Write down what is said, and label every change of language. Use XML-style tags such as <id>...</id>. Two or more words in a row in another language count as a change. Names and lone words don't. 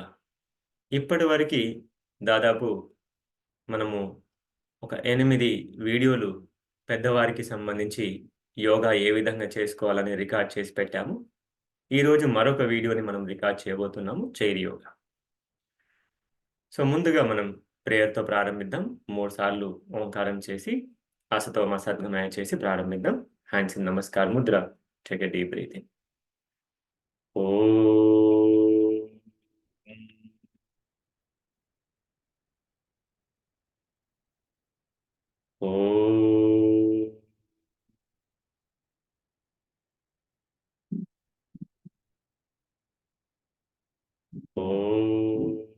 <te>ఇప్పటివరకి దాదాపు మనము ఒక 8 వీడియోలు పెద్దవారికి సంబంధించి యోగా ఏ విధంగా చేసుకోవాలని రికార్డ్ చేసి పెట్టాము. ఈరోజు మరొక వీడియోని మనం రికార్డ్ చేయబోతున్నాము</te> <en>chair yoga.</en> <te>ముందుగా మనం ప్రేయర్‌తో ప్రారంభిద్దాం. 3 సార్లు ఓంకారం చేసి,</te> <sa>ఆసతో సద్గమయ</sa> <te>చేసి ప్రారంభిద్దాం.</te> <en>hands in namaskar mudra. take a deep breath in.</en> <sa>ఓం. ఓం. ఓం.</sa>